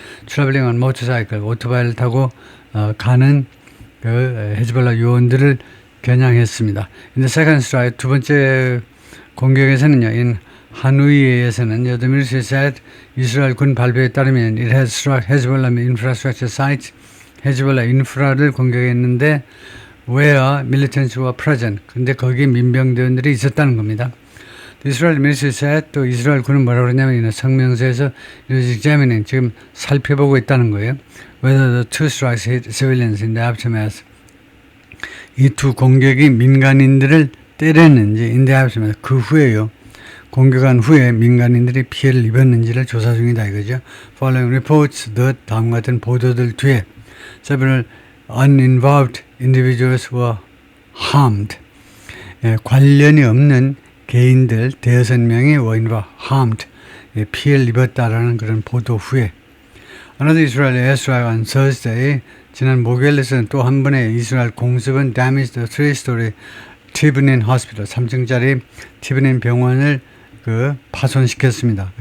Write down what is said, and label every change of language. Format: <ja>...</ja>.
<en>Traveling on motorcycle,</en> <ko>오토바이를 타고 가는 그 헤즈볼라 요원들을 겨냥했습니다.</ko> <en>In the second strike,</en> <ko>두 번째 공격에서는요,</ko> <en>in 하누이에서는 The military said</en> <ko>이스라엘 군 발표에 따르면</ko> <en>it has struck Hezbollah infrastructure sites,</en> <ko>헤즈볼라 인프라를 공격했는데</ko> <en>where militants were present.</en> <ko>근데 거기에 민병대원들이 있었다는 겁니다. 이스라엘 military said, 또 이스라엘 군은 뭐라고 그러냐면 성명서에서 examining, 지금 살펴보고 있다는 거예요.</ko> <en>Whether the two strikes hit civilians in the aftermath.</en> <ko>이 두 공격이 민간인들을 때렸는지</ko> <en>in the aftermath,</en> <ko>그 후에요. 공격한 후에 민간인들이 피해를 입었는지를 조사 중이다 이거죠.</ko> <en>Following reports,</en> <ko>다음 같은 보도들 뒤에</ko> <en>several uninvolved individuals were harmed.</en> <ko>관련이 없는 개인들 5명이</ko> <en>were harmed.</en> <ko>피해를 입었다라는 그런 보도 후에.</ko> <en>Another Israeli airstrike on Thursday.</en> <ko>지난 목요일에서는 또 한 번의 이스라엘 공습은</ko> <en>damaged the 3-story Tibnin Hospital,</en> <ko>3층짜리 티브닌 병원을 파손시켰습니다.</ko>